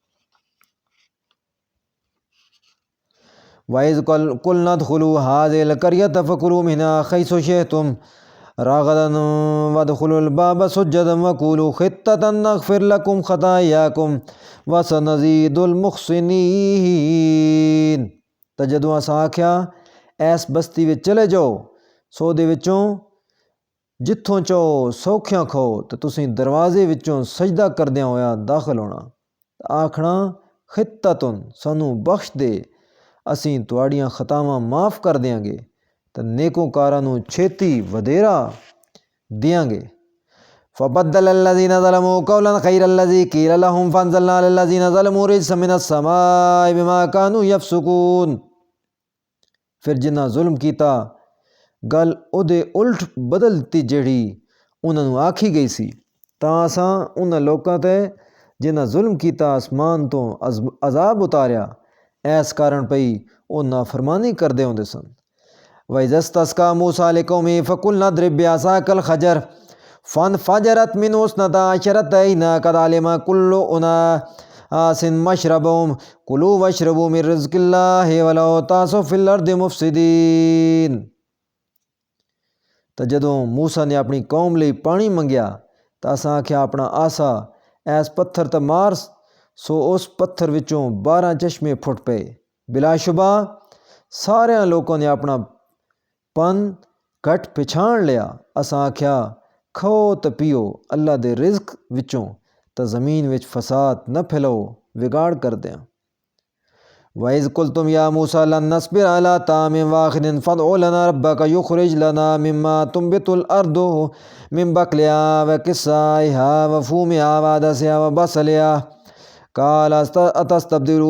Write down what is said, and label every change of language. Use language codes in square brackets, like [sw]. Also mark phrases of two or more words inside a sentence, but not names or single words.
[ar] وَإِذْ قُلْنَا ادْخُلُوا هَٰذِهِ الْقَرْيَةَ فَكُلُوا مِنْهَا حَيْثُ شِئْتُمْ رَغَدًا وَادْخُلُوا الْبَابَ سُجَّدًا وَقُولُوا حِطَّةً نَغْفِرْ لَكُمْ خَطَايَاكُمْ وَسَنَزِيدُ الْمُحْسِنِينَ۔ [pa] ਤਾਂ ਜਦੋਂ ਅਸਾਂ ਆਖਿਆ ਇਸ ਬਸਤੀ ਵਿੱਚ ਚਲੇ ਜਾਓ, ਸੋ ਦੇ ਵਿੱਚੋਂ ਜਿੱਥੋਂ ਚਾਹੋ ਸੌਖਿਆਂ ਖਾਓ, ਤਾਂ ਤੁਸੀਂ ਦਰਵਾਜ਼ੇ ਵਿੱਚੋਂ ਸਜਦਾ ਕਰਦਿਆਂ ਹੋਇਆ ਦਾਖਲ ਹੋਣਾ, ਆਖਣਾ ਖਿੱਤਤੁਨ ਸਾਨੂੰ ਬਖਸ਼ ਦੇ, ਅਸੀਂ ਤੁਹਾਡੀਆਂ ਖਤਾਵਾਂ ਮਾफ़ ਕਰ ਦਿਆਂਗੇ ਤਾਂ ਨੇਕੋਕਾਰਾਂ ਨੂੰ ਛੇਤੀ ਵਧੇਰਾ ਦਿਆਂਗੇ। [ar] فَبَدَّلَ الَّذِينَ ظَلَمُوا قَوْلًا غَيْرَ الَّذِي قِيلَ لَهُمْ فَأَنزَلْنَا عَلَى الَّذِينَ ظَلَمُوا رِجْزًا مِّنَ السَّمَاءِ بِمَا كَانُوا يَفْسُقُونَ۔ [pa] ਫਿਰ ਜਿਨ੍ਹਾਂ ਜ਼ੁਲਮ ਕੀਤਾ ਗੱਲ ਉਹਦੇ ਉਲਟ ਬਦਲ ਦਿੱਤੀ ਜਿਹੜੀ ਉਹਨਾਂ ਨੂੰ ਆਖੀ ਗਈ ਸੀ, ਤਾਂ ਅਸਾਂ ਉਹਨਾਂ ਲੋਕਾਂ 'ਤੇ ਜਿਨ੍ਹਾਂ ਜ਼ੁਲਮ ਕੀਤਾ ਅਸਮਾਨ ਤੋਂ ਅਜ਼ਾਬ ਉਤਾਰਿਆ ਇਸ ਕਾਰਨ ਪਈ ਉਹ ਨਾਫਰਮਾਨੀ ਕਰਦੇ ਹੁੰਦੇ ਸਨ۔ [ar] وَإِذَا اسْتَسْقَىٰ مُوسَىٰ لِقَوْمِهِ فَقُلْنَا اضْرِب بِّعَصَاكَ الْحَجَرَ فَانفَجَرَتْ مِنْهُ اثْنَتَا عَشْرَةَ عَيْنًا قَدْ عَلِمَ كُلُّ أُنَاسٍ مَّشْرَبَهُمْ كُلُوا وَاشْرَبُوا مِن رِّزْقِ اللَّهِ وَلَا تَعْثَوْا فِي الْأَرْضِ مُفْسِدِينَ۔ [pa] ਤਾਂ ਜਦੋਂ ਮੂਸਾ ਨੇ ਆਪਣੀ ਕੌਮ ਲਈ ਪਾਣੀ ਮੰਗਿਆ ਤਾਂ ਅਸਾਂ ਆਖਿਆ ਆਪਣਾ ਆਸਾ ਇਸ ਪੱਥਰ 'ਤੇ ਮਾਰ, ਸੋ ਉਸ ਪੱਥਰ ਵਿੱਚੋਂ 12 ਚਸ਼ਮੇ ਫੁੱਟ ਪਏ। ਬਿਲਾਸ਼ੁਬਾ ਸਾਰਿਆਂ ਲੋਕਾਂ ਨੇ ਆਪਣਾ ਪਨ ਘਟ ਪਛਾਣ ਲਿਆ। ਅਸਾਂ ਆਖਿਆ ਖਾਓ ਤੇ ਪੀਓ ਅੱਲਾ ਦੇ ਰਿਜ਼ਕ ਵਿੱਚੋਂ, ਤਾਂ ਜ਼ਮੀਨ ਵਿੱਚ ਫਸਾਦ ਨਾ ਫੈਲਾਓ ਵਿਗਾੜ ਕਰਦਿਆਂ। [ar] وَإِذْ قُلْتُمْ يَا مُوسَىٰ لَن نَّصْبِرَ عَلَىٰ طَعَامٍ وَاحِدٍ فَادْعُ لَنَا رَبَّكَ يُخْرِجْ لَنَا مِمَّا تُنبِتُ الْأَرْضُ مِن بَقْلِهَا وَقِثَّائِهَا وَفُومِهَا وَعَدَسِهَا وَبَصَلِهَا قَالَ أَتَسْتَبْدِلُونَ